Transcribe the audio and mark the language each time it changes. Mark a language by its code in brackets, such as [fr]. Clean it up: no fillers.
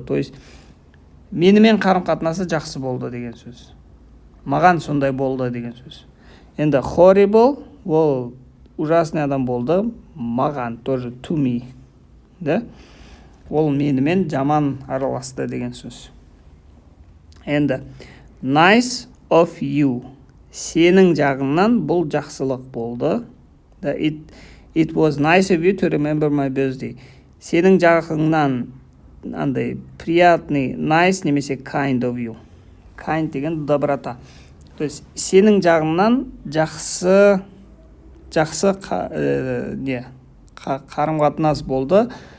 [kk] То есть менімен қарым-қатынасы жақсы болды деген сөз. Маған сондай болды деген сөз. Енді horrible ол ужасный адам болды. Маған тоже to me. Да? Ол менімен жаман араласты деген сөз. Енді [en] nice of you. [kk] Сенің жағыңнан бұл жақсылық болды. [en] It was nice of you to remember my birthday. [kk] Сенің жағыңнан андай приятный, nice немесе kind of you. Kind деген доброта. То есть сенің жағыңнан жақсы қарым-қатынас болды.